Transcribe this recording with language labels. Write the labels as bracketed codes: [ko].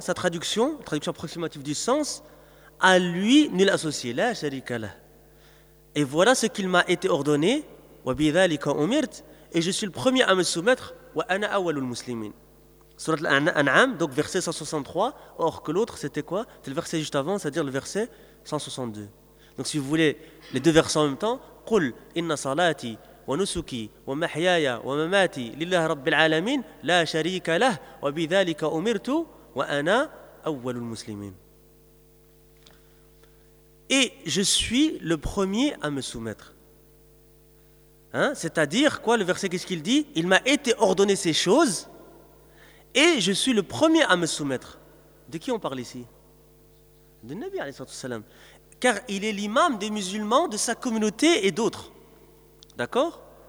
[fr] Sa traduction, traduction approximative du sens, à lui nul associé, [ar] لَا شَرِكَ لَهُ. [fr] Et voilà ce qu'il m'a été ordonné, [ar] وَبِذَلِكَ أُمِرْتْ, [fr] et je suis le premier à me soumettre, [ar] وَأَنَا أَوَّلُ الْمُسْلِمِينَ. [fr] Surat Al-An'am, donc verset 163, or que l'autre, c'était quoi? C'est le verset juste avant, c'est-à-dire le verset 162. Donc si vous voulez les deux versets en même temps, [ar] قُلْ إِنَّ صَلَاتِي وَنُسُكِي وَمَحْيَايَ وَمَمَاتِي لِلَّهِ رَبِّ الْعَالَمِينَ لَا شَرِيكَ لَهُ وَبِذَلِكَ أُمِرْتُ وَأَنَا أَوَّلُ الْمُسْلِمِينَ. [fr] Et je suis le premier à me soumettre. Hein? C'est-à-dire quoi? Le verset, qu'est-ce qu'il dit? Il m'a été ordonné ces choses. Et je suis le premier à me soumettre. De qui on parle ici? De Nabi alayhi salam. Car il est l'imam des musulmans de sa communauté et d'autres. D'accord?